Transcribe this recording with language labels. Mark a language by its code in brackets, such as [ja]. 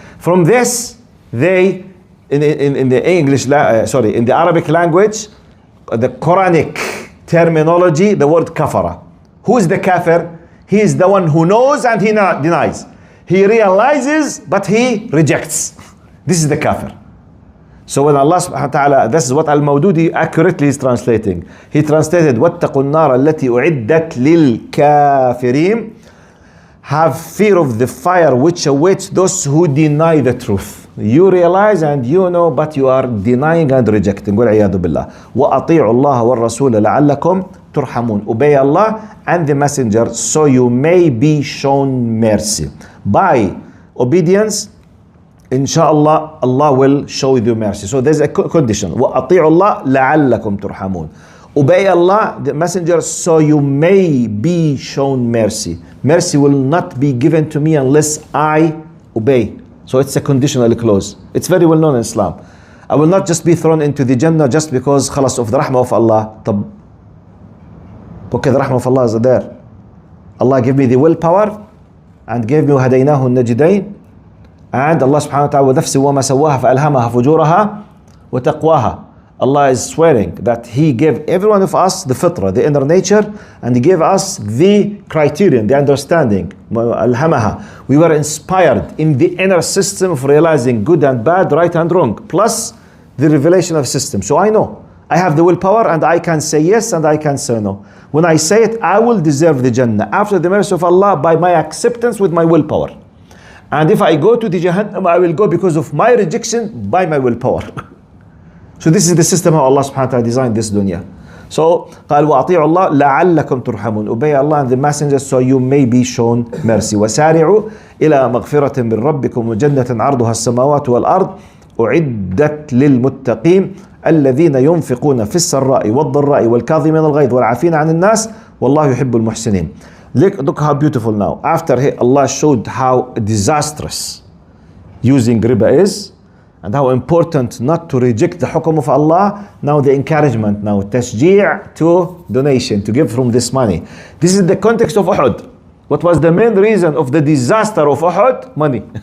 [en] From this, they, in the English, in the Arabic language, the Quranic terminology, the word kafara. Who is the kafir? He is the one who knows and he denies. He realizes, but he rejects. This is the kafir. So when Allah subhanahu wa ta'ala, this is what Al-Mawdudi accurately is translating. He translated, [ar] وَاتَّقُوا النَّارَ الَّتِي أُعِدَّتْ لِلْكَافِرِينَ. [en] Have fear of the fire which awaits those who deny the truth. You realize and you know, but you are denying and rejecting. [ar] وَالْعِيَاذُ بِاللَّهِ. وَأَطِيعُوا اللَّهَ وَالرَّسُولَ لَعَلَّكُمْ تُرْحَمُونَ. [en] Obey Allah and the messenger so you may be shown mercy. By obedience, inshallah, Allah will show you mercy. So there's a condition. [ar] وَأَطِيعُوا اللَّهَ لَعَلَّكُمْ تُرْحَمُونَ. [en] Obey Allah, the messenger, so you may be shown mercy. Mercy will not be given to me unless I obey. So it's a conditional clause. It's very well known in Islam. I will not just be thrown into the Jannah just because خلاص of the rahmah of Allah. Okay, the rahmah of Allah is there. Allah gave me the willpower and gave me [ar] هديناه النجدين. [en] And Allah subhanahu wa ta'ala [ar] وَنَفْسِ وَمَا سَوَّاهَا فَأَلْهَمَهَا فُجُورَهَا وَتَقْوَاهَا. [en] Allah is swearing that He gave every one of us the fitrah, the inner nature, and He gave us the criterion, the understanding. Alhamaha. We were inspired in the inner system of realizing good and bad, right and wrong, plus the revelation of system. So I know I have the willpower and I can say yes and I can say no. When I say it, I will deserve the Jannah after the mercy of Allah by my acceptance with my willpower. And if I go to the Jahannam, I will go because of my rejection by my willpower. So this is the system how Allah subhanahu wa ta'ala designed this dunya. So [ar] قال وأطيعوا الله لعلكم ترحمون. [en] Obey Allah and the messenger so you may be shown mercy. [ar] وسارعوا إلى مغفرة من ربكم وجنة عرضها السماوات والأرض أعدت للمتقين الذين ينفقون في السراء والضراء والكاظمين الغيظ والعافين عن الناس والله يحب المحسنين. [en] Look how beautiful now. After Allah showed how disastrous using riba is, and how important not to reject the hukum of Allah. Now the encouragement, now tashji' to donation, to give from this money. This is the context of Uhud. What was the main reason of the disaster of Uhud? Money.